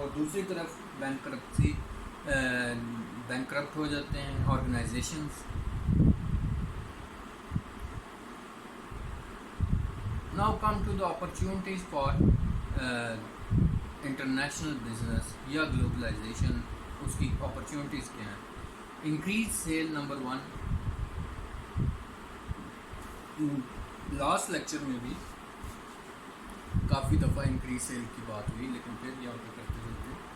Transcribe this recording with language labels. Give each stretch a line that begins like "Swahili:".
Urdu: اور دوسری طرف بینکرپٹ ہو جاتے ہیں organisations.
English: Now come to the opportunities for international business یا globalisation.
Urdu: اس کی اپرچونیٹیز کیا ہیں؟
English: Increase sale.
Urdu: Number 1, last lecture میں بھی کافی دفعہ انکریز سیل کی بات ہوئی, لیکن پھر یہاں پہ کرتے چلتے.